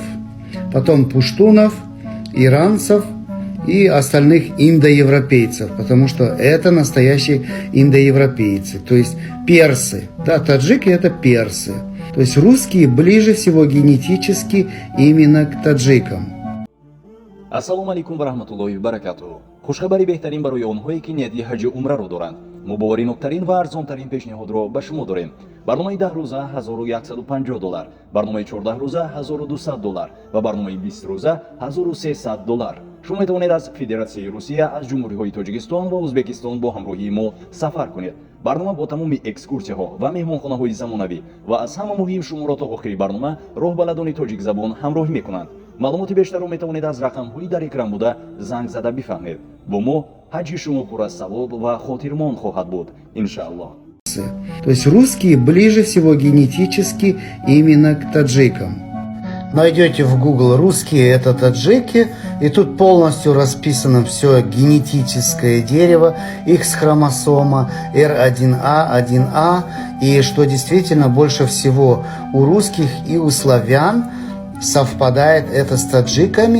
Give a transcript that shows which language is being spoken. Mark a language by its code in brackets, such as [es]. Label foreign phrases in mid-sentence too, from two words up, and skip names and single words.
[ru] Потом пуштунов, иранцев и остальных индоевропейцев, потому что это настоящие индоевропейцы, то есть персы. Да, таджики это персы. То есть русские ближе всего генетически именно к таджикам. [ar] السلام عليكم و رحمة الله و بركاته. [tg] Хушхабари беҳтарин барои онҳое ки ниятии ҳаҷи умраро доранд. мубориноктарин ва арзонтарин пешниҳодро ба шумо дорем. барномаи 10 рӯза $1150, барномаи 14 рӯза $1200 ва барномаи 20 рӯза $1300. шумо метавонед аз Федератсияи Русия, аз ҷумҳуриҳои Тоҷикистон ва Узбекистон бо ҳамроҳии мо сафар кунед. барнома бо тамоми экскурсияҳо ва меҳмонхонаҳои замонавӣ ва аз ҳама муҳим шуморо то охири барнома роҳбаладони тоҷик забон ҳамроҳӣ мекунанд. маълумоти бештарро метавонед аз рақамҳои дар экран буда занг зада бифаҳмед. бо мо ҳаҷи шумо пур аз савоб ва хотирмон хоҳад буд, иншааллоҳ. [ru] То есть русские ближе всего генетически именно к таджикам. Найдете в Google «русские» — это таджики, и тут полностью расписано все генетическое дерево, X-хромосома, R1A, 1A, и что действительно больше всего у русских и у славян совпадает это с таджиками.